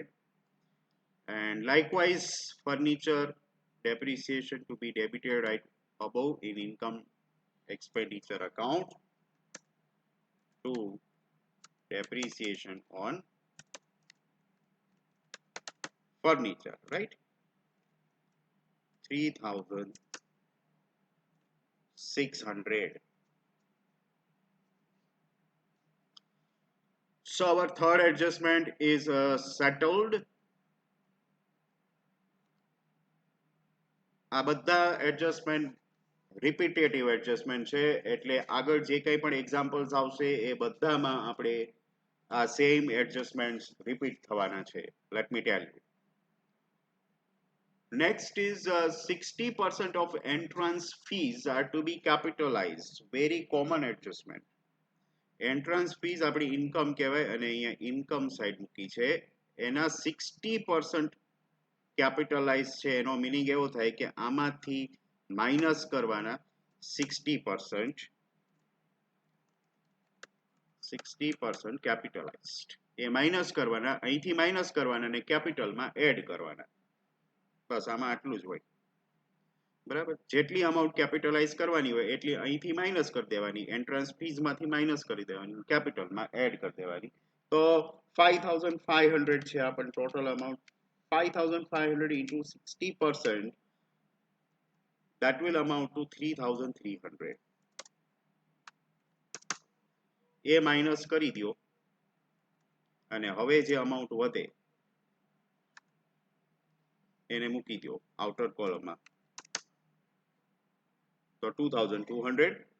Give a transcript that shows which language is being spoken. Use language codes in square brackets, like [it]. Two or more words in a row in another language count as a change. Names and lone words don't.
[en] And likewise furniture depreciation to be debited right above in income expenditure account to depreciation on furniture, right? 3,600. So our third adjustment is settled. [gu] આ બધા એડજસ્ટમેન્ટ [en] repetitive adjustment [gu] છે, એટલે આગળ જે કંઈ પણ એક્ઝામ્પલ્સ આવશે એ બધામાં આપણે આ [en] same adjustments repeat [gu] થવાના છે. [en] let me tell you. Next is 60% of entrance fees are to be capitalized. Very common adjustment. Entrance fees [gu] આપણી ઇન્કમ કહેવાય અને અહીંયા [en] income side [gu] મૂકી છે, એના 60% કેપિટલાઇઝ છે. એનો મીનિંગ એવો થાય કે આમાંથી માઇનસ કરવાના 60% કેપિટલાઇઝડ, એ માઇનસ કરવાના, અહીંથી માઇનસ કરવાના અને કેપિટલમાં એડ કરવાના. બસ આમાં આટલું જ હોય, બરાબર. જેટલી અમાઉન્ટ કેપિટલાઇઝ કરવાની હોય એટલી અહીંથી માઇનસ કરી દેવાની, એન્ટ્રન્સ ફીઝમાંથી માઇનસ કરી દેવાની, કેપિટલમાં એડ કરી દેવાની. તો 5,500 છે આ પણ ટોટલ અમાઉન્ટ. [en] 5,500 into 60%, that will amount to 3,300. [gu] એ માઇનસ કરી દો અને હવે જે અમાઉન્ટ વધે એને મૂકી દો આઉટર કોલમમાં. તો 2,200.